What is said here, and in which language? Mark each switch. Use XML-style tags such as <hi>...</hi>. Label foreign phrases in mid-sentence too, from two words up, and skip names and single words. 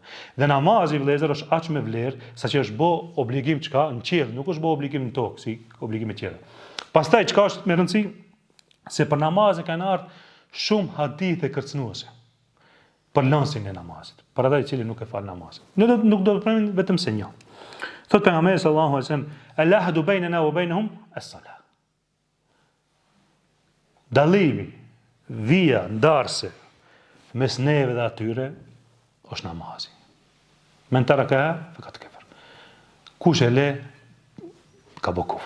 <sq>Dhe namazi vëllezër është aq me vlerë saqë është bë obligim çka në qiell, nuk është bë obligim në tokë si obligime tjera. Pastaj çka është me rëndësi se për namazin kanë ardhur shumë hadithe kërcënuese për lëndsin e namazit, për ata i cili nuk e fal namazin. Nuk do të përmendim vetëm se një. Thot pejgamberi</sq> <ar>صلى الله عليه وسلم, "العهد بيننا وبينهم الصلاة."</ar> <sq>Dallimi, vija ndarse mes neve dhe atyre është namazi.</sq> <ar>من ترك فقد كفر.</ar> <sq>Kush e le ka bë kufër.</sq>